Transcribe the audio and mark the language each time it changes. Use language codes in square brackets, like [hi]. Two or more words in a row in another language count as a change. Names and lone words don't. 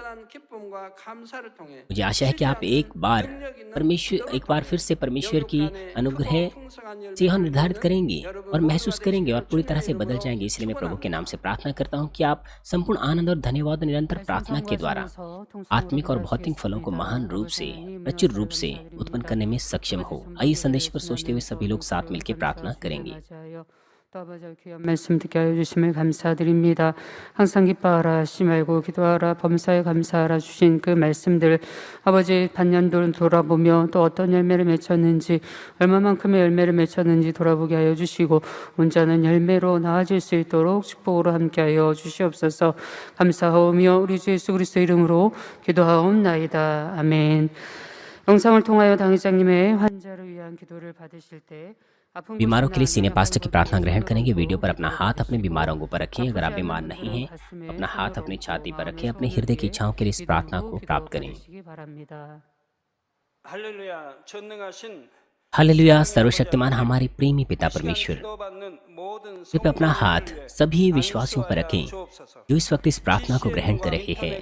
[hi] मुझे आशा है कि आप एक बार फिर से परमेश्वर की अनुग्रह से यह निर्धारित करेंगे और महसूस करेंगे और पूरी तरह से बदल जाएंगे। इसलिए मैं प्रभु के नाम से प्रार्थना करता हूँ कि आप संपूर्ण आनंद और धन्यवाद निरंतर प्रार्थना के द्वारा आत्मिक और भौतिक फलों को महान रूप से, प्रचुर रूप से उत्पन्न करने में सक्षम हो। आइए संदेश पर सोचते हुए सभी लोग साथ मिलकर प्रार्थना करेंगे। [ko] 또 아버지 귀한 말씀 듣게 하여 주심을 감사드립니다. 항상 기뻐하라 하지 말고 기도하라 범사에 감사하라 주신 그 말씀들 아버지 반년도를 돌아보며 또 어떤 열매를 맺혔는지 얼마만큼의 열매를 맺혔는지 돌아보게 하여 주시고 온전한 열매로 나아질 수 있도록 축복으로 함께하여 주시옵소서. 감사하오며 우리 주 예수 그리스도 이름으로 기도하옵나이다. 아멘. 영상을 통하여 당회장님의 환자를 위한 기도를 받으실 때 [hi] बीमारों के लिए सीनियर पास्टर की प्रार्थना ग्रहण करेंगे। वीडियो पर अपना हाथ अपने बीमार अंगों पर रखें। अगर आप बीमार नहीं हैं, अपना हाथ अपनी छाती पर रखें। अपने हृदय की इच्छाओं के लिए इस प्रार्थना को प्राप्त करें। हालेलुया। सर्वशक्तिमान हमारे प्रेमी पिता परमेश्वर, कृपया अपना हाथ सभी विश्वासियों पर रखें जो इस वक्त इस प्रार्थना को ग्रहण कर रहे हैं।